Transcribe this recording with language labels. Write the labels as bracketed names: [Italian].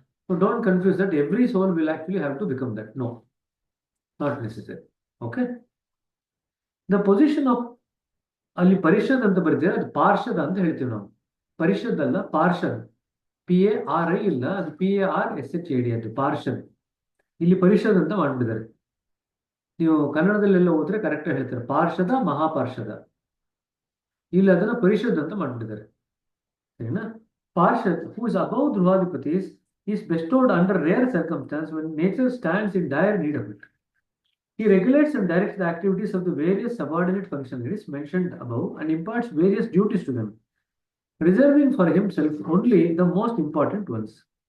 [English] So don't confuse that every soul will actually have to become that. No, not necessary. Okay? The position of [Kannada] ಅಲ್ಲಿ ಪರಿಷದ್ ಅಂತ ಬರೀತೀರ, ಅದು ಪಾರ್ಷದ ಅಂತ ಹೇಳ್ತೀವಿ ನಾವು. ಪರಿಷದ್ ಅಲ್ಲ, ಪಾರ್ಷದ್. PARI ಇಲ್ಲ, ಅದು PARSHAD ಅದು ಪಾರ್ಷದ್. ಇಲ್ಲಿ ಪರಿಷದ್ ಅಂತ ಮಾಡ್ಬಿಟ್ಟಿದ್ದಾರೆ. ನೀವು ಕನ್ನಡದಲ್ಲೆಲ್ಲ ಹೋದ್ರೆ ಕರೆಕ್ಟ್ ಹೇಳ್ತಾರೆ ಪಾರ್ಷದ, ಮಹಾಪಾರ್ಷದ. ಇಲ್ಲಿ ಅದನ್ನ ಪರಿಷದ್ ಅಂತ ಮಾಡ್ಬಿಟ್ಟಿದ್ದಾರೆ. ಸರಿನಾ? [English] Parshad who is above dhruvadhipatis is bestowed under rare circumstances when nature stands in dire need of it. He regulates and directs the activities of the various subordinate functionaries mentioned above and imparts various duties to them, reserving for himself only the most important ones.